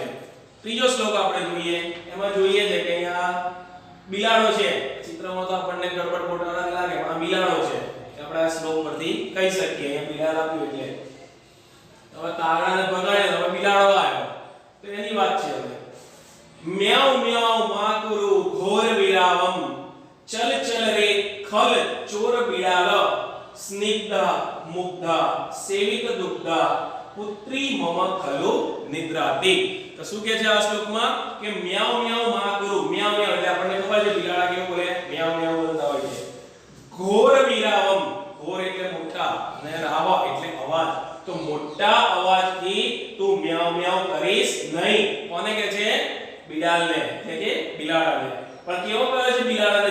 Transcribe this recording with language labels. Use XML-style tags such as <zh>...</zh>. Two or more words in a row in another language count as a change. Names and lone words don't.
<gu>ત્રીજો શ્લોક આપણે જોઈએ. એમાં જોઈએ છે કે અહીંયા બિલાડો છે. ચિત્રમાં તો આપણને ગડબડ ગોટાળા લાગે, પણ આ બિલાડો છે. આપણે આ શ્લોક પરથી કહી શકીએ. અહીંયા બિલાડ આપ્યું એટલે હવે કાગડાને ભગાડે, હવે બિલાડો આવ્યો, તો એની વાત છે.</gu> <sa>હવે म्याऊ म्याऊ माकुरु घोर विरावम, चल चल रे खल चोर बिड़ाल, स्निग्धा मुग्धा सेवित दुग्धा, पुत्री मम खलु निद्राति.</sa> <gu>तो શું કહે છે આ શ્લોકમાં કે</gu> <sa>म्याऊ म्याऊ माकुरु,</sa> <gu>म्याऊ म्याऊ એટલે આપણને ખબર છે બિલાડા કેવું બોલે, म्याऊ म्याऊ બોલતા હોય છે.</gu> <sa>घोर विरावम,</sa> <gu>ઘોર એટલે મોટા અને રાવા એટલે અવાજ. તો મોટા અવાજથી તું म्याऊ म्याऊ કરીશ નહીં. કોને કહે છે? બિલાડને, એટલે કે બિલાડાને. પણ કેવો કહે છે બિલાડાને?</gu>